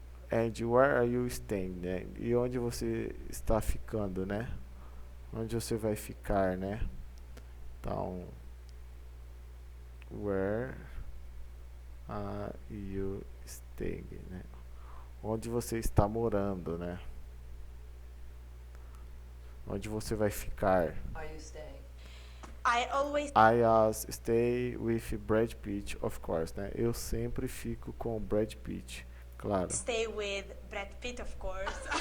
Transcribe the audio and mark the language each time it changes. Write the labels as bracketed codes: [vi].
[en] And where are you staying, né? [pt] E onde você está ficando, né? Onde você vai ficar, né? [en] Então, where are you staying, né? [pt] Onde você está morando, né? Onde você vai ficar? [en] Are you staying? I Stay with Brad Pitt, of course, né? [pt] Eu sempre fico com o Brad Pitt, claro. [en] stay with Brad Pitt, of course.